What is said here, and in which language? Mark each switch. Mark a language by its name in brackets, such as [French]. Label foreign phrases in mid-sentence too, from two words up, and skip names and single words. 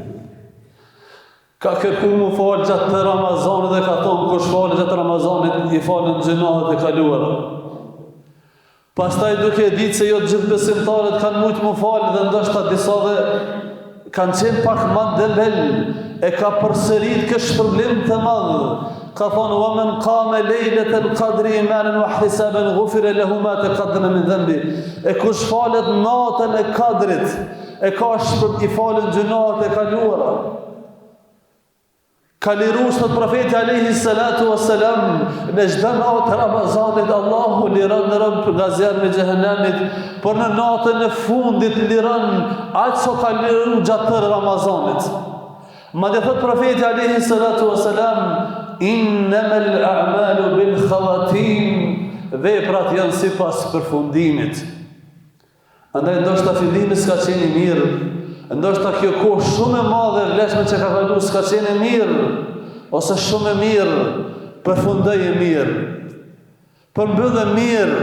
[Albanian] Ka kërku mu falë gjatë të Ramazanit dhe ka thonë kush falë gjatë Ramazanit i falën gjunahet e kaluara. Pastaj duke ditë se jo të gjithë besimtarët kanë mujtë mu falë dhe ndoshta disa dhe kanë qenë pak më debel, e ka përsërit kështë shpërblim të madh. Ka thonë [Arabic] وَمَنْ قَامَ لَيْلَةَ الْقَدْرِ إِيمَانًا وَاحْتِسَابًا غُفِرَ لَهُ مَا تَقَدَّمَ مِنْ ذَنْبِ. [Albanian] E kush falet natën e kadrit, e ka i falën gjunahet e kaluara. Ka liru sot profeti [Arabic] عليه الصلاة والسلام [Albanian] në çdo natë të Ramazanit Allahu liron në rëbb nga zjarri i xhehenamit, por në natën e fundit liron aq sa ka liru gjatë Ramazanit. Madje thot profeti [Arabic] عليه الصلاة والسلام إنما الأعمال بالخواتيم, [Albanian] veprat janë sipas përfundimit. Andaj ndoshta fillimi s'ka qenë i mirë, ndoshta kjo kohë shumë e madhe vlefshme që ka kalu s'ka qenë e mirë, ose shumë e mirë, përfundoi e mirë, përmbyll e mirë.